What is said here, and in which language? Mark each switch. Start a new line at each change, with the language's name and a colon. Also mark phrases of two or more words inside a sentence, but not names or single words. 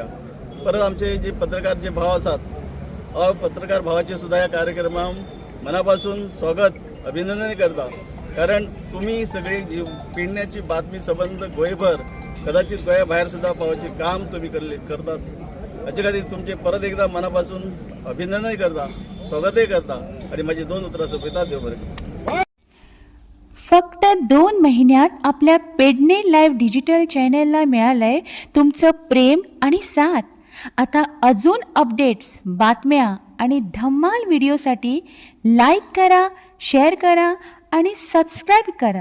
Konkani: परत आमचे जे पत्रकार जे भाव आसात पत्रकार भावाचे सुद्धा या कार्यक्रमात मनापासून स्वागत अभिनंदन करता, कारण तुम्ही सगळी जी पेडण्याची बातमी संबंध गोंयभर कदाचित गोंया भायर सुद्धा पावपाचे काम तुम्ही करतात. हाचे खातीर तुमचे परत एकदा मनापासून अभिनंदन करता, स्वागतही करता आणि माझी 2 उतरां सोंपयतात. देव बरें करूं.
Marathi: फक्त 2 महिन्यात आपल्या पेडणे लाईव्ह डिजिटल चॅनलला मिळालंय तुमचं प्रेम आणि साथ. आता अजून अपडेट्स, बातम्या आणि धम्माल व्हिडिओसाठी लाईक करा, शेअर करा आणि सबस्क्राईब करा.